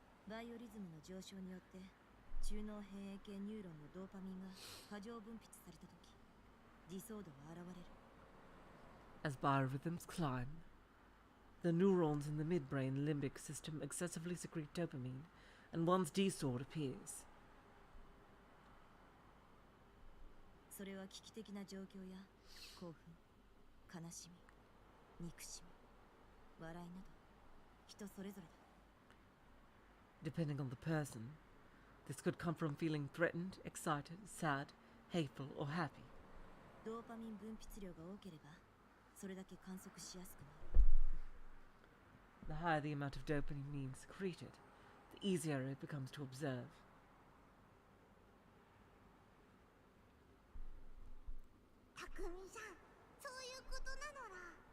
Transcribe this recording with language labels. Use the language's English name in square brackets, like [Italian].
[Japanese] バイオリズムの上昇によって中脳変影系ニューロンのドーパミンが過剰分泌された時、自走度は現れる。 [English] As biorhythms climb, the neurons in the midbrain limbic system excessively secrete dopamine, and one's D-sword appears. [Japanese] それは危機的な状況や興奮、悲しみ、憎しみ、笑いなど人それぞれだ。 [English] Depending on the person, this could come from feeling threatened, excited, sad, hateful, or happy. [Japanese] ドーパミン分泌量が多ければそれだけ観測しやすくなる。 [English] The higher the amount of dopamine secreted, the easier it becomes to observe. [Japanese] 匠さん、そういうことなのら。